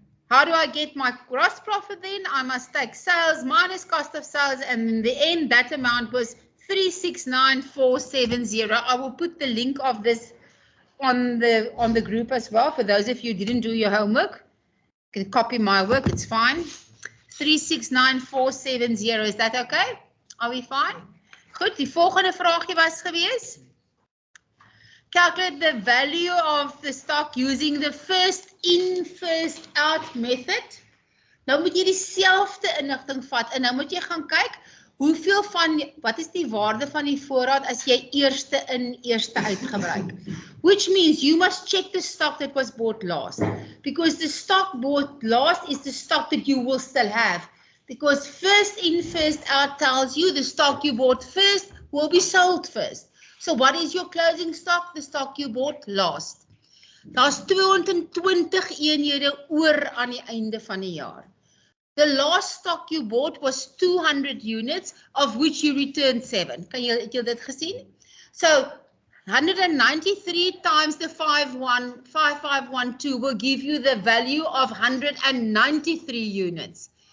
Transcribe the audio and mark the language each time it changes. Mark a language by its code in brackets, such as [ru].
[en] How do I get my gross profit then? I must take sales minus cost of sales, and in the end, that amount was 369,470. I will put the link of this on the group as well. For those of you who didn't do your homework, you can copy my work, it's fine. 369,470, is that okay? Are we fine? [af] Goed, die volgende vraagje was gewees. [en] Calculate the value of the stock using the first in, first out method. [af] Nou moet jy dieselfde inligting vat en nou moet jy gaan kyk hoeveel van, wat is die waarde van die voorraad as jy eerste in, eerste uit gebruik. [en] Which means you must check the stock that was bought last. Because the stock bought last is the stock that you will still have. Because first in, first out tells you the stock you bought first will be sold first. So what is your closing stock? The stock you bought last. [af] Daar's 220 eenhede oor aan die einde van die jaar. [en] The last stock you bought was 200 units, of which you returned 7. [af] Het jy dit gesien? [en] So 193 times the 5512 will give you the value of 193 units.